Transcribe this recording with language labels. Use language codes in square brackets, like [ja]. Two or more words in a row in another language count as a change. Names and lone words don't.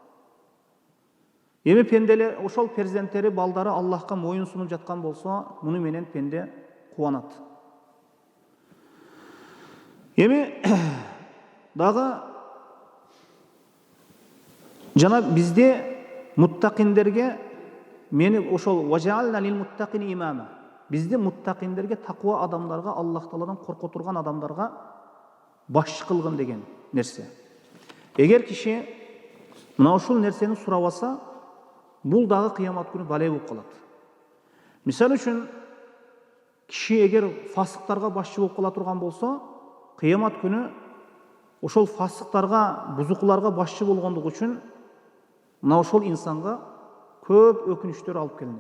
[ky] Эми пенделе ошол перзенттери, балдары Аллахка моюн сунуп жаткан болсо, муну менен пенде кубанат. Эми дагы жана бизде муттакиндерге мени ошол [ar] واجعلنا للمتقين إماما. [ky] Бизде муттакиндерге, таква адамдарга, Аллах Тааладан корко турган адамдарга башчы кылгын деген нерсе. Эгер киши мына ушул нерсени сурабаса, бул дагы кыямат күнү бале болуп калат. Мисалы үчүн, киши эгер фасыктарга башчы болуп кала турган болсо, кыямат күнү ошол фасыктарга, бузукуларга башчы болгондугу үчүн мына ошол инсанга көп өкүнүчтөр алып келинет.